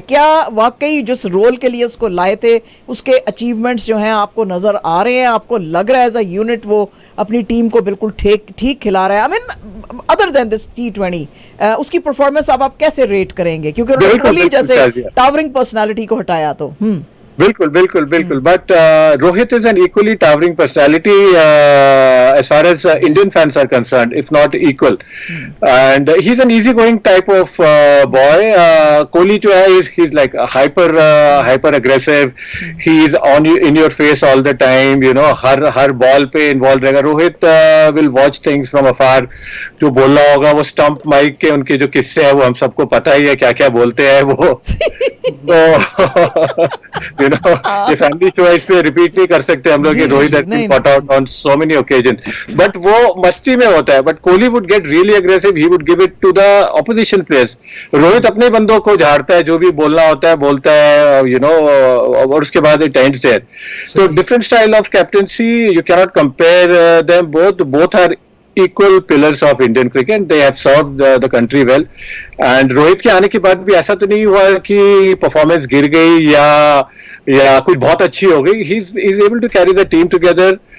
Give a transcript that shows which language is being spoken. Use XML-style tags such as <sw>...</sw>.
<hi>क्या वाकई जिस रोल के लिए उसको लाए थे उसके अचीवमेंट्स जो हैं आपको नजर आ रहे हैं? आपको लग रहा है एज अ यूनिट वो अपनी टीम को बिल्कुल ठीक खिला रहा है?</hi> <en>I mean other than this</en> <hi>T20 उसकी परफॉर्मेंस आप कैसे रेट करेंगे? क्योंकि उन्होंने कोहली जैसे टावरिंग पर्सनालिटी को हटाया तो बिल्कुल.</hi> <en>But Rohit is an equally towering personality as far as Indian fans are concerned, if not equal. And he's an easygoing type of boy. Kohli</en> <hi>जो है,</hi> <en>he's like hyper aggressive. He's in your face all the time. You know,</en> <hi>हर ball पे involve रहेगा.</hi> <en>Rohit will watch things from afar.</en> <hi>जो बोलना होगा वो stump mic के उनके जो किस्से हैं वो हम सबको पता ही है, क्या क्या बोलते हैं वो. तो</hi> <en>you know,</en> <hi>ये फैमिली शो है, इस पे रिपीट नहीं कर सकते हम लोग.</hi> <en>Rohit has been caught out on so many occasions, but</en> <hi>वो मस्ती में होता है.</hi> <en>But Kohli would get really aggressive. He would give it to the opposition players.</en> <hi>Rohit अपने बंदों को झाड़ता है, जो भी बोलना होता है बोलता है,</hi> <en>you know,</en> <hi>और उसके बाद</hi> <en>it ends there. So different style of captaincy. You cannot compare them. Both are equal pillars of Indian cricket. They have served the country well.</en> <hi>And Rohit के आने के बाद भी ऐसा तो नहीं हुआ कि परफॉर्मेंस गिर गई या कुछ बहुत अच्छी हो गई.</hi> <en>He's able to carry the team together</en>